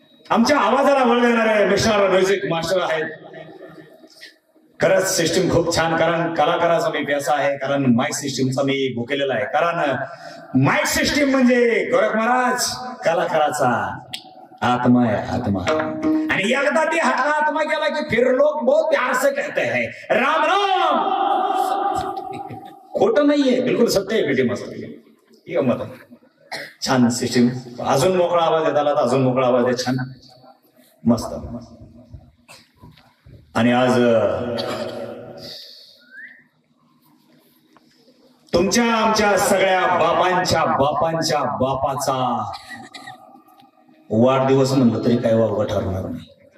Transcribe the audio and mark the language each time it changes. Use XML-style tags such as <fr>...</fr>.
<mr>आमच्या आवाजाला बळ देणारे मिस्टर म्युझिक मास्टर आहेत. खरंच सिस्टीम खूप छान, कारण कलाकाराचा मी पैसा आहे, कारण माईक सिस्टीमचा मी भुकेलेला आहे. कारण माईक सिस्टीम म्हणजे गोरख महाराज कलाकाराचा आत्मा आहे, आत्मा. आणि एकदा ते हातला आत्मा गेला की</mr> <hi>फिर लोक बहुत प्यार से कहते हैं राम राम.</hi> <mr>खोटं नाहीये, बिलकुल सत्य आहे. पेटी मस्त मत छान सिस्टीम. अजून मोकळा आवाज येत आला तर अजून मोकळा आवाज आहे. छान मस्त. आणि आज तुमच्या आमच्या सगळ्या बापांच्या बापांच्या बापाचा वाढदिवस म्हणलं तरी काही वावगं ठरणार नाही.</mr>